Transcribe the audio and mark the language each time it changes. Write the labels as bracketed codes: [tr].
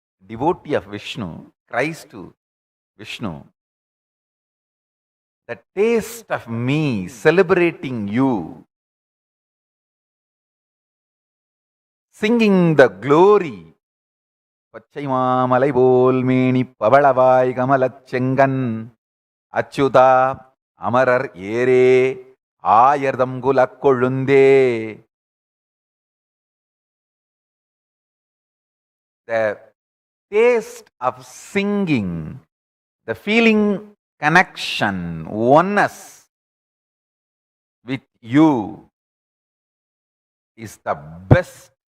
[en] Devotee of Vishnu cries to Vishnu, the taste of me celebrating you, singing the glory. [ta] பச்சை மாமலை போல் மேனி பவளவாய் கமலச்செங்கன் அச்சுதா அமரர் ஏரே ஆயர்தம் குலக் கொழுந்தே. [en] The taste of singing, the feeling connection, oneness with you is the best.